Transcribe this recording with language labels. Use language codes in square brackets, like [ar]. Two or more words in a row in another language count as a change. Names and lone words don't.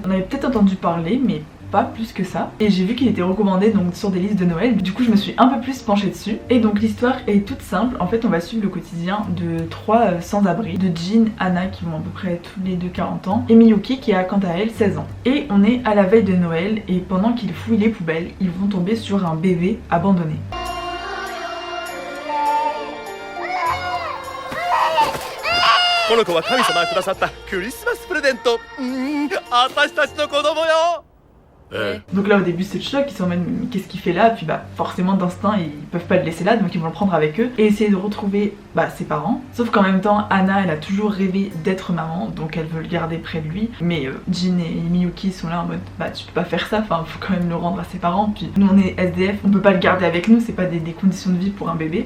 [fr] On avait peut-être entendu parler mais pas plus que ça et j'ai vu qu'il était recommandé donc sur des listes de Noël, du coup je me suis un peu plus penchée dessus et donc l'histoire est toute simple. En fait on va suivre le quotidien de 3 sans-abri, de Jin, Anna qui vont à peu près tous les deux 40 ans et Miyuki qui a quant à elle 16 ans. Et on est à la veille de Noël et pendant qu'ils fouillent les poubelles ils vont tomber sur un bébé abandonné. [ja] この子は神様がくださったクリスマスプレゼント。私たちの子供よ。 [fr] Donc là au début c'est le choc, ils sont en mode mais qu'est-ce qu'il fait là, puis forcément d'instinct ils peuvent pas le laisser là donc ils vont le prendre avec eux et essayer de retrouver ses parents. Sauf qu'en même temps Anna elle a toujours rêvé d'être maman donc elle veut le garder près de lui, mais Jin et Miyuki sont là en mode tu peux pas faire ça, enfin faut quand même le rendre à ses parents, puis nous on est SDF, on peut pas le garder avec nous, c'est pas des conditions de vie pour un bébé.